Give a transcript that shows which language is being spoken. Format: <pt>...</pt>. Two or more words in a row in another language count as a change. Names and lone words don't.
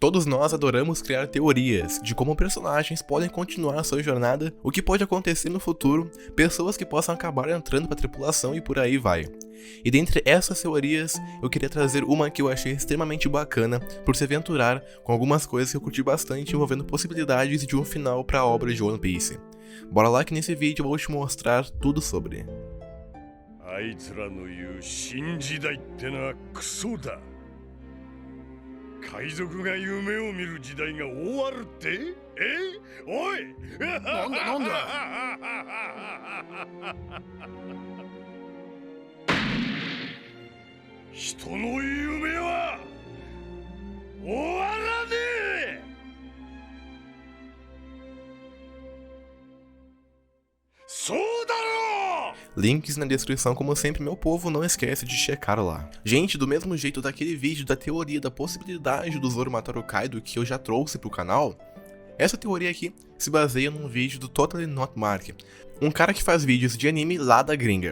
<pt>Todos nós adoramos criar teorias de como personagens podem continuar sua jornada, o que pode acontecer no futuro, pessoas que possam acabar entrando para a tripulação e por aí vai. E dentre essas teorias, eu queria trazer uma que eu achei extremamente bacana por se aventurar com algumas coisas que eu curti bastante envolvendo possibilidades de um final para a obra de One Piece. Bora lá que nesse vídeo eu vou te mostrar tudo sobre.</pt> <ja>あいつらの言う新時代ってのはクソだ。海賊が夢を見る時代が終わるって？おい！なんだ人の夢は終わらねえ。そうだろう！</ja> <pt>Links na descrição, como sempre, meu povo, não esquece de checar lá. Gente, do mesmo jeito daquele vídeo da teoria da possibilidade do Zoro matar o Kaido que eu já trouxe pro canal, essa teoria aqui se baseia num vídeo do Totally Not Mark, um cara que faz vídeos de anime lá da gringa.</pt>